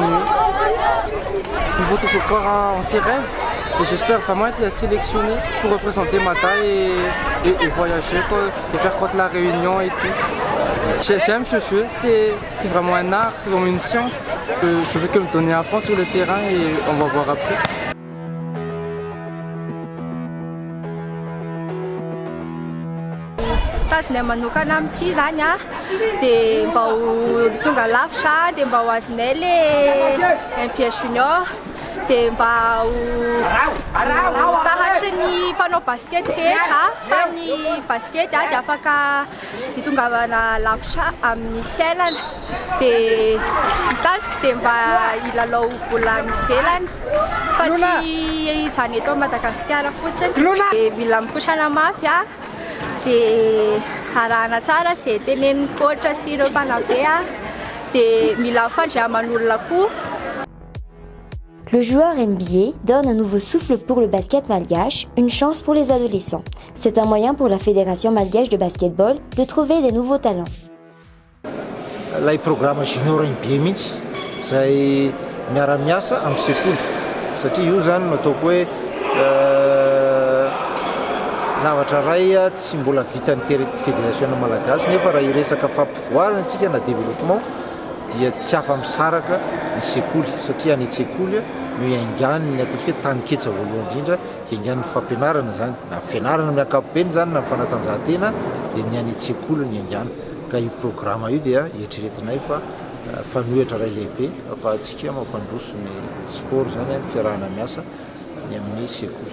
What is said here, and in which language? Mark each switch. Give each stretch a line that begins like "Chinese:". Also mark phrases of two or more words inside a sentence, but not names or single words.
French: Il faut toujours croire en ses rêves. Et j'espère vraiment être sélectionné pour représenter ma taille et voyager et faire contre la Réunion et tout. J'aime ce jeu, c'est vraiment un art, c'est vraiment une science. Je veux que me donner à fond sur le terrain et on va voir après.
Malagasy: Tazana manokana amin'ity zany a dia mba ho tonga lavitra dia mba ho azonay le Olympia junior dia mba ho tahatry ny mpanao basket rehetra fa ny basket dia afaka hitongavana lavitra amin'ny fiainana dia mitazika dia mba hilalao bola any ivelany fa tsy hijany eto Madagasikara fotsiny dia mila mikotrana mafy a.
French: Le joueur NBA donne un nouveau souffle pour le basket malgache, une chance pour les adolescents. C'est un moyen pour la Fédération malgache de basketball de trouver des nouveaux talents. Là, il programme junior NBA
Malagasy: mihitsy izay miara-miasa amin'ny sekoly satria io zany mataoko hoe zavatra ray tsy mbola vitan'ny fédération malagasy nefa raha iresaka fampivoarana antsika na développement dia tsy afa-misaraka ny sekoly satria any sekoly no iaingany ny ataontsika hoe tany-ketsa voalohany indrindra iaingany ny fampianarana zany na fianarana amin'ny ankapobeny zany na fanatanjahantena dia ny any sekoly no iaingany ka io programme io dia eritreretinay fa fanohitra ray lehibe afahantsika mampandroso ny sport zany ny fiarahana miasa ny amin'ny sekoly.